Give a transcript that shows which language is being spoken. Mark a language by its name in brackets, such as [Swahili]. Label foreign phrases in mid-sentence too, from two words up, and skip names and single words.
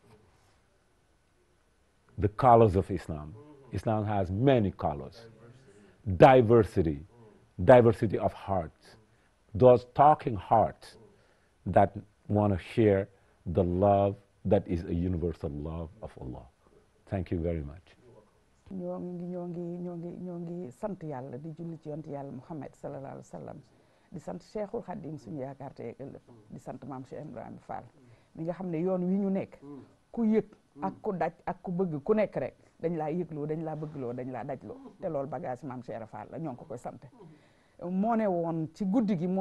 [English] The colors of Islam. Islam has many colors. Diversity, diversity of hearts. Those talking hearts that want to share the love that is a universal love of Allah. Thank you very much. [Wolof] ñoo ngi sant yàlla di julli ci yonent yàlla Muhammad [Arabic] صلى الله عليه وسلم [Wolof] di sant Cheikhul Khadim suñu yaakaar tey ëllëg di sant maam Cheikh Ibrahima Fall mi nga xam ne yoon wi ñu nekk ku yëg ak ku daj ak ku bëgg ku nekk rek dañ laa yëgloo dañ laa bëggloo dañ laa dajloo te loolu bagage maam Cheikh Fall la ñoo ngi ko koy sant moo ne woon ci guddi gi moo